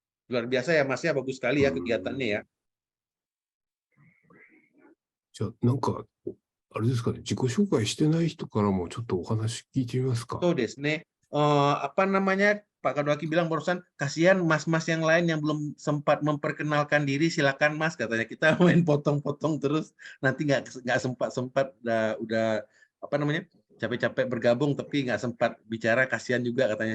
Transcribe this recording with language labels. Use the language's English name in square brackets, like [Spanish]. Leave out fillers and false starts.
[Indonesian] Luar biasa ya Mas ya, bagus sekali ya kegiatannya ya. [Japanese] じゃあなんかあれですかね、自己紹介してない人からもちょっとお話聞いてみますか。そうですね。 [Indonesian] apa namanya, Pak Kadwaki bilang barusan, kasihan mas-mas yang lain yang belum sempat memperkenalkan diri, silakan Mas, katanya. Kita main potong-potong terus, nanti nggak sempat udah apa namanya, capek-capek bergabung tapi nggak sempat bicara, kasihan juga katanya.